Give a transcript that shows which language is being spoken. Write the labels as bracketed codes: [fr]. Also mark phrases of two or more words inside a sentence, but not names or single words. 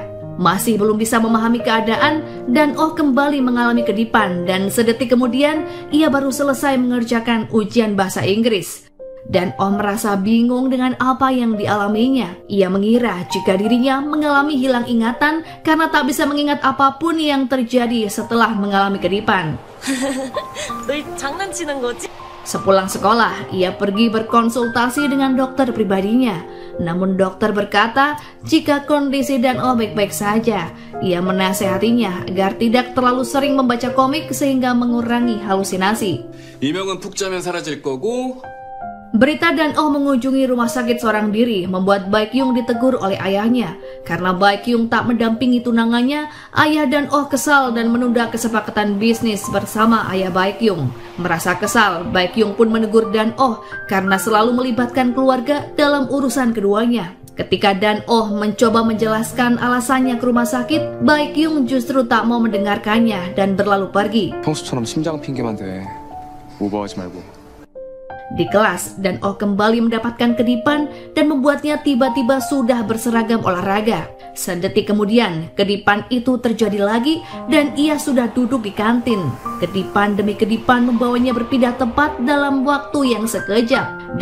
[id] Masih belum bisa memahami keadaan, Dan Oh kembali mengalami kedipan dan sedetik kemudian ia baru selesai mengerjakan ujian bahasa Inggris. Dan Oh merasa bingung dengan apa yang dialaminya. Ia mengira jika dirinya mengalami hilang ingatan karena tak bisa mengingat apapun yang terjadi setelah mengalami kedipan. [ko] 너 장난치는 거지? [id] Sepulang sekolah, ia pergi berkonsultasi dengan dokter pribadinya. Namun dokter berkata jika kondisi Dan Oh baik-baik saja. Ia menasehatinya agar tidak terlalu sering membaca komik sehingga mengurangi halusinasi. [ko] 이명은 푹 자면 사라질 거고 [id] Berita Dan Oh mengunjungi rumah sakit seorang diri membuat Baekhyung ditegur oleh ayahnya. Karena Baekhyung tak mendampingi tunangannya, ayah Dan Oh kesal dan menunda kesepakatan bisnis bersama ayah Baekhyung. Merasa kesal, Baekhyung pun menegur Dan Oh karena selalu melibatkan keluarga dalam urusan keduanya. Ketika Dan Oh mencoba menjelaskan alasannya ke rumah sakit, Baekhyung justru tak mau mendengarkannya dan berlalu pergi. [ko] 평소처럼 심장 핑계만 대. 오버하지 말고. [id] Di kelas, Dan Oh kembali mendapatkan kedipan dan membuatnya tiba-tiba sudah berseragam olahraga. Sedetik kemudian, kedipan itu terjadi lagi dan ia sudah duduk di kantin. Kedipan demi kedipan membawanya berpindah tempat dalam waktu yang sekejap.